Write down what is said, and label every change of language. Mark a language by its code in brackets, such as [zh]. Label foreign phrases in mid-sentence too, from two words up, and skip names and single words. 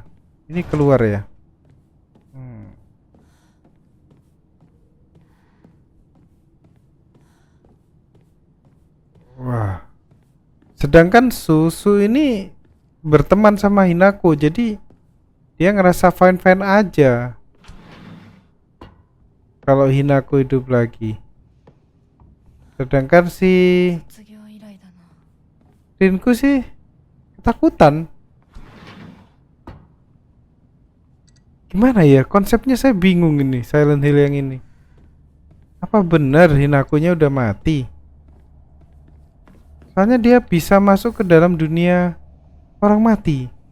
[id] Ini keluar ya. Wah. Sedangkan Susu ini berteman sama Hinako, jadi dia ngerasa fine-fine aja kalau Hinako hidup lagi. Sedangkan si [ja] 卒業以来だな。 [id] Rinku sih ketakutan. Gimana ya konsepnya, saya bingung ini Silent Hill yang ini. Apa benar Hinakonya udah mati? Soalnya dia bisa masuk ke dalam dunia orang mati.